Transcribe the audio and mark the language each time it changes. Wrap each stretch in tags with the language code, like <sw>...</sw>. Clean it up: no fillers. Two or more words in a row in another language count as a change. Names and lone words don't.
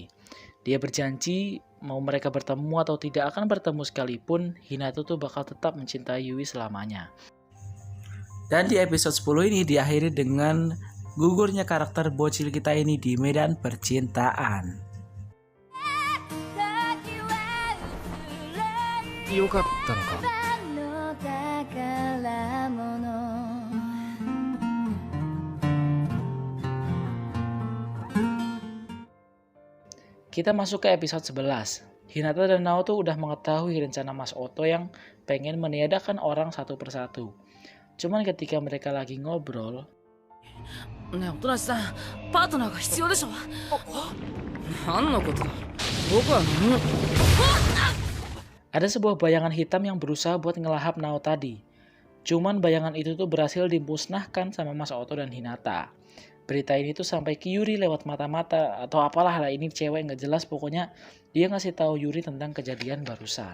<id>Dia berjanji mau mereka bertemu atau tidak akan bertemu sekalipun, Hinata tuh bakal tetap mencintai Yui selamanya. Dan di episode 10 ini diakhiri dengan gugurnya karakter bocil kita ini di medan percintaan.</id> <ja>よかったのか。</ja> <id>Kita masuk ke episode 11. Hinata dan Naoto udah mengetahui rencana Mas Oto yang pengen meniadakan orang satu persatu. Cuman ketika mereka lagi ngobrol,</id> <ja>ねえおとなしさんパートナーが必要でしょ何のことだ僕は何も</ja> <id>ada sebuah bayangan hitam yang berusaha buat ngelahap Nao tadi. Cuman bayangan itu tuh berhasil dimusnahkan sama Mas Oto dan Hinata. Berita ini tuh sampai ke Yuri lewat mata-mata atau apalah lah, ini cewek nggak jelas, pokoknya dia ngasih tahu Yuri tentang kejadian barusan.</id>